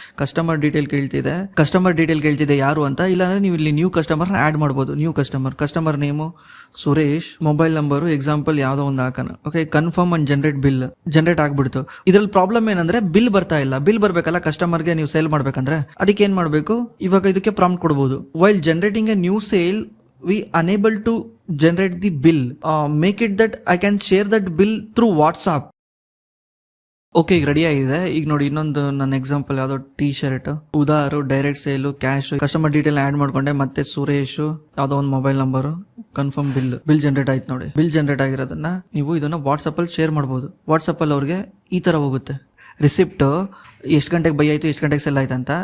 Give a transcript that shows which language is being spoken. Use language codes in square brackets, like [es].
[kn] Customer detail ಕೇಳ್ತಿದೆ ಯಾರು ಅಂತ. ಇಲ್ಲಾಂದ್ರೆ ನೀವು ಇಲ್ಲಿ ನ್ಯೂ ಕಸ್ಟಮರ್ ಆಡ್ ಮಾಡ್ಬೋದು. New customer name Suresh, mobile number example ಯಾವ್ದೋ ಒಂದು ಹಾಕೋಣ. ಓಕೆ, ಕನ್ಫರ್ಮ್ ಅಂಡ್ ಜನರೇಟ್ ಆಗ್ಬಿಡ್ತು. ಇದ್ರಲ್ಲಿ ಪ್ರಾಬ್ಲಮ್ ಏನಂದ್ರೆ ಬಿಲ್ ಬರ್ತಾ ಇಲ್ಲ. ಬಿಲ್ ಬರ್ಬೇಕಲ್ಲ ಕಸ್ಟಮರ್ಗೆ, ನೀವು ಸೇಲ್ ಮಾಡ್ಬೇಕಂದ್ರೆ ಅದಕ್ಕೆ ಏನ್ ಮಾಡ್ಬೇಕು, ಇವಾಗ ಇದಕ್ಕೆ ಪ್ರಾಂಪ್ಟ್ ಕೊಡ್ಬೋದು. [en] While generating a new sale we unable to generate the bill, make it that I can share that bill through WhatsApp. [kn] Okay, ಈಗ ರೆಡಿ ಆಗಿದೆ. ಈಗ ನೋಡಿ ಇನ್ನೊಂದು ನನ್ನ ಎಕ್ಸಾಂಪಲ್ ಯಾವ್ದೋ T shirt, ಉದಾರು, direct sale, cash, customer detail add ಮಾಡ್ಕೊಂಡೆ, ಮತ್ತೆ ಸುರೇಶ್ ಯಾವ್ದೋ ಒಂದು mobile number, confirm bill generate ಆಯ್ತು ನೋಡಿ. ಬಿಲ್ ಜನರೇಟ್ ಆಗಿರೋದನ್ನ ನೀವು ಇದನ್ನ ವಾಟ್ಸಪ್ ಅಲ್ಲಿ ಶೇರ್ ಮಾಡ್ಬೋದು. ವಾಟ್ಸಪ್ ಅಲ್ಲಿ ಅವ್ರಿಗೆ ಈ ತರ ಹೋಗುತ್ತೆ ರಿಸಿಪ್ಟ್, ಎಷ್ಟು ಗಂಟೆಗೆ ಬೈ ಆಯ್ತು, ಎಷ್ಟು ಗಂಟೆಗೆ ಸೆಲ್ ಆಯ್ತು ಅಂತ.